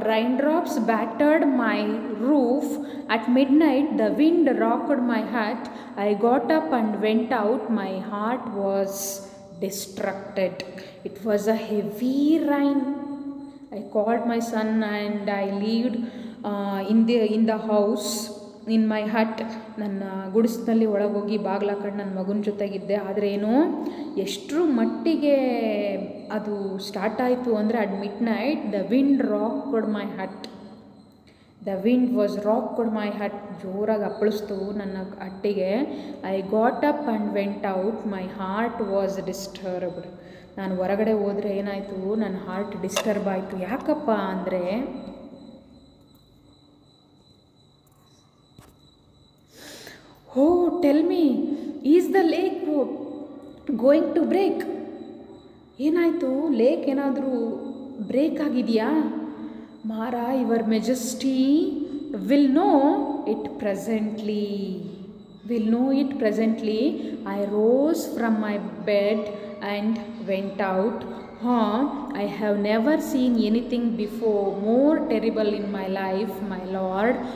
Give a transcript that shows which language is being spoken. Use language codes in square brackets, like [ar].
[en] Raindrops battered my roof. At midnight the wind rocked my hut. I got up and went out. My heart was distracted. It was a heavy rain. I called my son and I lived in the house, in my hut. [kn] ನನ್ನ ಗುಡಿಸಿನಲ್ಲಿ ಒಳಗೋಗಿ ಬಾಗಿಲಾಕೊಂಡು ನನ್ನ ಮಗನ ಜೊತೆಗಿದ್ದೆ. ಆದರೆ ಏನು ಎಷ್ಟರ ಮಟ್ಟಿಗೆ ಅದು start ಆಯಿತು ಅಂದರೆ [en] At midnight the wind rocked my hut. The wind was rocked my hut. [kn] ಜೋರಾಗಿ ಅಪ್ಪಳಿಸ್ತು ನನ್ನ ಹಟ್ಟಿಗೆ. [en] I got up and went out. My heart was disturbed. [kn] ನಾನು ಹೊರಗಡೆ ಹೋದರೆ ಏನಾಯಿತು? ನನ್ನ ಹಾರ್ಟ್ ಡಿಸ್ಟರ್ಬ್ ಆಯಿತು. ಯಾಕಪ್ಪ ಅಂದರೆ [en] Oh tell me, is the lake going to break? [kn] ಏನಾಯಿತು? ಲೇಕ್ ಏನಾದರೂ ಬ್ರೇಕ್ ಆಗಿದೆಯಾ? [en] Mara, Your Majesty will know it presently. Will know it presently. I rose from my bed and went out. I have never seen anything before more terrible in my life, my lord.